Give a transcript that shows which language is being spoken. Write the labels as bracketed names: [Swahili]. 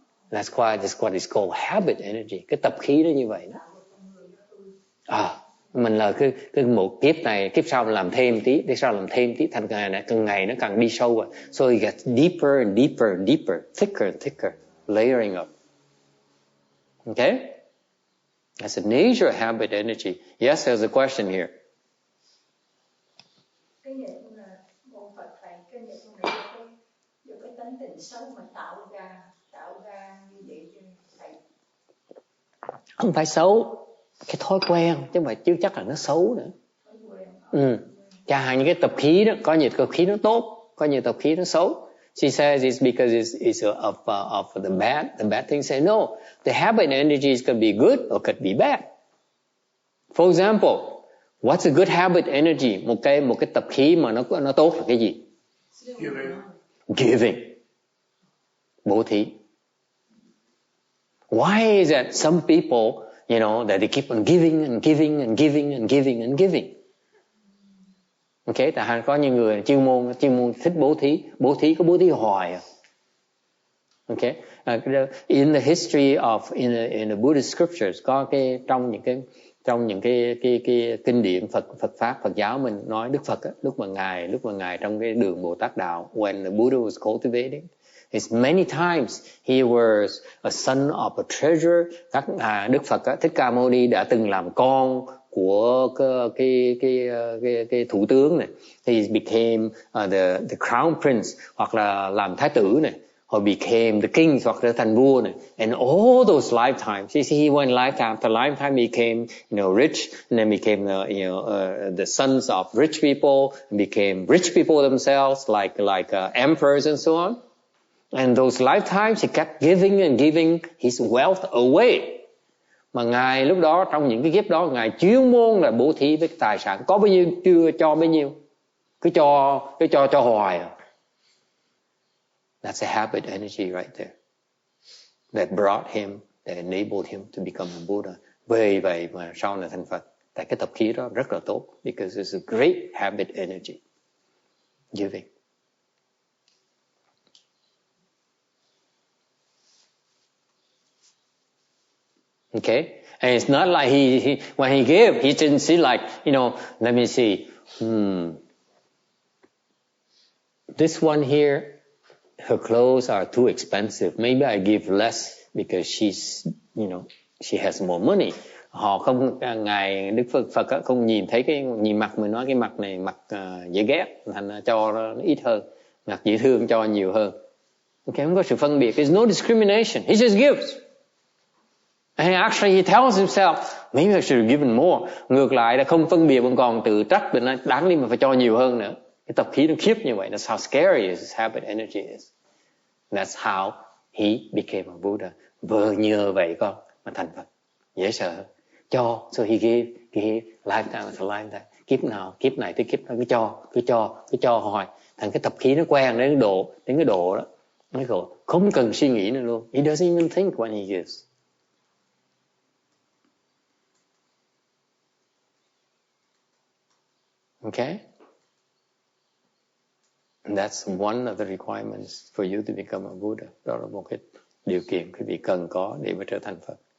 [English] That's what is called habit energy. [Vietnamese] Cái tập khí đó như vậy đó. Mình là cái một kiếp này, kiếp sau mình làm thêm tí, kiếp sau làm thêm tí, thành càng ngày nó càng đi sâu. [English] So it gets deeper and deeper and deeper, thicker and thicker, layering up. Okay? That's the nature of habit energy. Yes, there's a question here. [Vietnamese] Cái vậy cũng là môn Phật thầy, cái vậy cũng là cái tánh tình xấu mà tạo ra như vậy cho thầy. Không phải xấu, cái thói quen chứ mà chứ chắc là nó xấu nữa. Chẳng hạn như cái tập khí đó, có nhiều tập khí nó tốt, có nhiều tập khí nó xấu. [English] She says it's because it's of the bad thing. Say no, the habit energies could be good or could be bad. For example, what's a good habit energy? [Vietnamese] Một cái tập khí mà nó tốt là cái gì? Giving. Bố thí. [English] Why is that some people, that they keep on giving and giving and giving and giving and giving? [Vietnamese] Okay, tại có những người chuyên môn thích bố thí có bố thí hoài à. [English] Okay, in the history of in the Buddhist scriptures, [Vietnamese] có cái trong những cái kinh điển Phật pháp Phật giáo mình nói Đức Phật á, lúc mà ngài trong cái đường Bồ Tát đạo, [English] when the Buddha was cultivating, it's many times he was a son of a treasure. [Vietnamese] Đức Phật á, Thích Ca Mâu Ni đã từng làm con của cái thủ tướng này, [English] he became the crown prince, [Vietnamese] hoặc là làm thái tử này, [English] or became the king, [Vietnamese] hoặc trở thành vua này, [English] and all those lifetimes. You see, he went lifetime after lifetime, he became rich, and then became the sons of rich people, and became rich people themselves, like emperors and so on. And those lifetimes he kept giving and giving his wealth away. [Vietnamese] Mà ngài lúc đó, trong những cái kiếp đó, ngài chuyên môn là bố thí với tài sản, có bao nhiêu chưa cho bấy nhiêu, cứ cho hoài à. [English] That's a habit energy right there that brought him, that enabled him to become a Buddha. [Vietnamese] Vì vậy mà sau này thành Phật. Tại cái tập khí đó rất là tốt, [English] because it's a great habit energy, giving. Okay, and it's not like he when he gave, he didn't see like, let me see, this one here, her clothes are too expensive. Maybe I give less because she's, she has more money. [Vietnamese] Họ không, ngài Đức Phật không nhìn thấy nhìn mặt mình, nói cái mặt này mặt dễ ghét, thành cho nó ít hơn, mặt dễ thương cho nhiều hơn. Okay, không có sự phân biệt. [English] There's no discrimination. He just gives. And actually he tells himself, maybe I should have given more. [Vietnamese] Ngược lại là không phân biệt, vẫn còn tự trách mình, đáng lý mà phải cho nhiều hơn nữa. Cái tập khí nó khiếp như vậy. [English] That's how scary his habit energy is. That's how he became a Buddha. [Vietnamese] Vừa nhờ vậy con mà thành Phật. Dễ sợ. [English] Cho, so he gave lifetime after lifetime. [Vietnamese] Kiếp này tới kiếp nào cứ cho hoài. Thành cái tập khí nó quen đến cái độ đó. Nó gọi không cần suy nghĩ nữa luôn. [English] He doesn't even think when he gives. Okay? And that's one of the requirements for you to become a Buddha. [Vietnamese] Đó là một cái điều kiện quý vị cần có để mà trở thành Phật.